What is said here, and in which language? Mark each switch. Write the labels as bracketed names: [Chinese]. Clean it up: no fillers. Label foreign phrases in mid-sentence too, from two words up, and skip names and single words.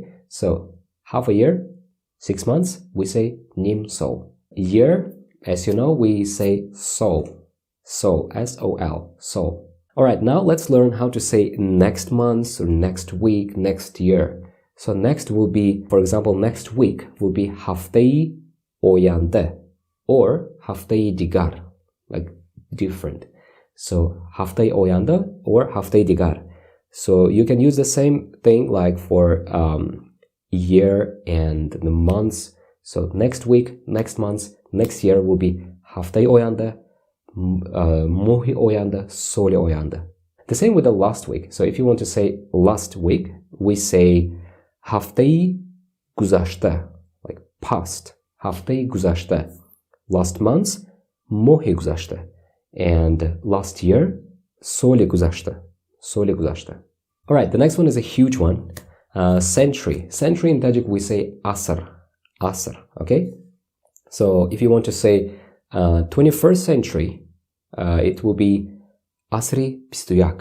[English] So half a year, 6 months, we say [Tajik] ним сол. [English] Year, as you know, we say sol. Sol, S-O-L, sol. Alright, now let's learn how to say next month or next week, next year. So next will be, for example, next week will be [Tajik] ҳафтаи оянда [English] or [Tajik] ҳафтаи дигар, [English] like different. [Tajik] So ҳафтаи оянда or ҳафтаи дигар. [English] So you can use the same thing like for year and the months. So next week, next month, next year will be [Tajik] ҳафтаи оянда, моҳи оянда, соли оянда. [English] The same with the last week. So if you want to say last week, we say [Tajik] ҳафтаи гузашта, [English] like past. [Tajik] ҳафтаи гузашта. [English] Last month, [Tajik] моҳи гузашта. [English] And last year, [Tajik] соли гузашта. Соли гузашта. [English] All right, the next one is a huge one. Century. Century in Tajik we say asr. Asr, okay? So if you want to say 21st century, it will be [Tajik] асри бистуяк.